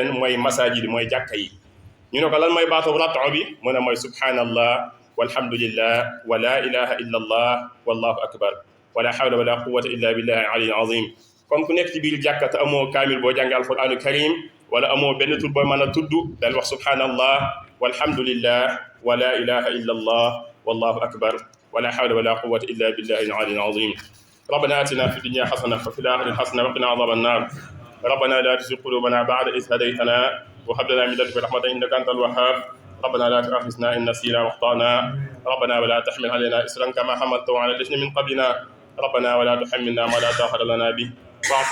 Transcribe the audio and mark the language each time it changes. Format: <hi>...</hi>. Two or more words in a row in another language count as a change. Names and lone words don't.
<wo>leen mooy masajid mooy jàkka yi ñu ne ko lan mooy baatu rato bi mu ne mooy</wo> <ar>سبحان الله والحمد لله ولا إله إلا الله والله أكبر ولا حول ولا قوة إلا بالله العلي العظيم</ar> <wo>comme ku nekk ci biir jàkka te amoo kaamil boo jàngee alquranu</wo> <ar>karim</ar> <wo>wala amoo benn tur booy mën a tudd dal wax</wo> <ar>سبحان الله والحمد لله ولا إله إلا الله والله أكبر ولا حول ولا قوة إلا بالله العلي العظيم ربنا آتنا في الدنيا حسنة وفي الآخرة حسنة وقنا عذاب النار ربنا لا تزغ قلوبنا بعد إذ هديتنا وهب لنا من لدنك رحمة إنك أنت الوهاب ربنا لا تؤاخذنا إن نسينا واخطأنا ربنا ولا تحمل علينا إصرا كما حملته على الذين من قبلنا ربنا ولا تحملنا ما لا طاقة لنا به واعف</ar>